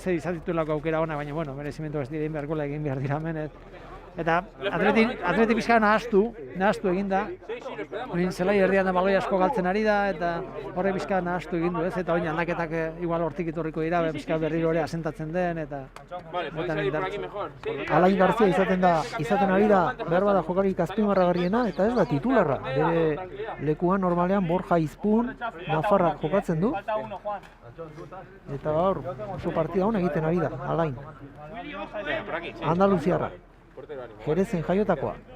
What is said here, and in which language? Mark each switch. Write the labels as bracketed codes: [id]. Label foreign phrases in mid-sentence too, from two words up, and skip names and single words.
[eu] Izan ditulako aukera ona, baina bueno, merezimendu ez dira egin behar gola egin behar dira hemen, ez? Eta atleti pixka nahastu egin da. Oin zelai erdian da baloi asko galtzen ari da, eta horre pixka nahastu egin du, ez? Eta oin aldaketak igual hortik etorriko dira, pixka berriro ere asentatzen den, eta... [es] Vale, podéis salir por aquí mejor. [eu] Alain García izaten ari da, behar bada jokarik azpimarragarriena, eta ez da titularra. Bere lekuan normalean Borja Izpun, Nafarrak jokatzen du. Eta gaur oso partida hona egiten ari da, Alain. Andaluziarra. Jerezen jaiotakoa.